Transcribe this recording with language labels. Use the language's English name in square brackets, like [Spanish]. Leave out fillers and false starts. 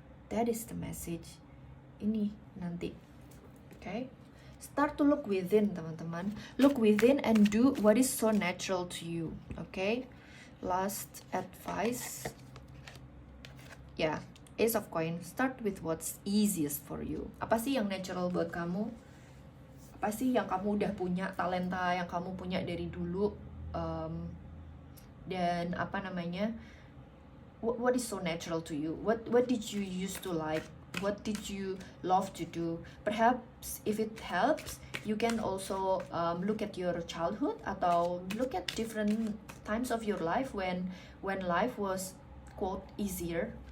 [English] That is the message. [Indonesian] Ini nanti. [English] Okay? Start to look within, [Indonesian] teman-teman. [English] Look within and do what is so natural to you. Okay? Last advice. Ya, Ace of Coin. Start with what's easiest for you. [Indonesian] Apa sih yang natural buat kamu? Apa sih yang kamu udah punya, talenta yang kamu punya dari dulu? Dan apa namanya? [English] What is so natural to you? What did you used to like? What did you love to do? Perhaps if it helps, you can also look at your childhood [Indonesian] atau [English] look at different times of your life when life was quote easier.